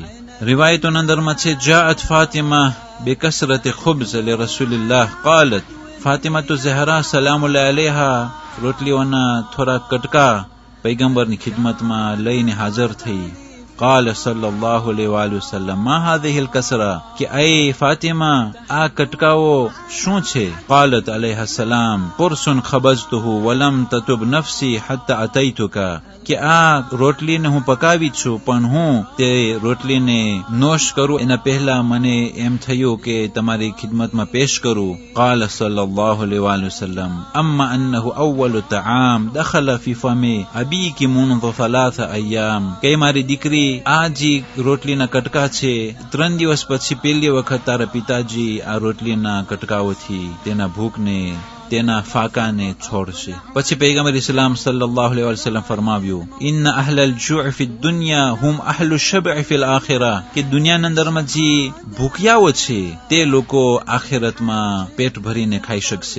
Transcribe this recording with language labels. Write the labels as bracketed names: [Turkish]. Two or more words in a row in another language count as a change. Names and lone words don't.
[Gujarati] રિવાયતોના અંદરમાં છે, [Arabic] جاءت فاطمة بكسرة خبز لرسول الله قالت, [Gujarati] ફાતિમા તો ઝહરા [Arabic] سلام الله عليها [Gujarati] રોટલીઓના થોડા કટકા પૈગંબરની ખિદમતમાં લઈને હાજર થઈ. [Arabic] قال صلى الله عليه وسلم ما هذه الكسرة, [Gujarati] કે ay ફાતિમા આ કટકાઓ શું છે? [Arabic] قالت علیہ السلام, قرص خبزته ولم تتب نفسي حتى اتيتك, [Gujarati] કે આ રોટલીને હું પકાવી છું, પણ હું તે રોટલીને નોશ કરું એના પહેલા મને એમ થયું કે તમારી ખિદમતમાં પેશ કરું. [Arabic] قال صلى الله عليه وسلم, اما انه اول طعام دخل في فم ابيك منذ 3 ايام, [Gujarati] કે મારી દીકરી આ જે રોટલીના કટકા છે, 3 દિવસ પછી પહેલી વખત તારા પિતાજી આ રોટલીના કટકાઓથી તેના ભૂખને તેના ફાકાને છોડશે. પછી પૈગંબર ઇસ્લામ [Arabic] صلى الله عليه وسلم [Gujarati] ફરમાવ્યું, [Arabic] إن أهل الجوع في الدنيا هم أهل الشبع في الآخرة, [Gujarati] કે દુનિયાના અંદરમાં જે ભૂખ્યાઓ છે તે લોકો આખિરતમાં પેટ ભરીને ખાઈ શકશે.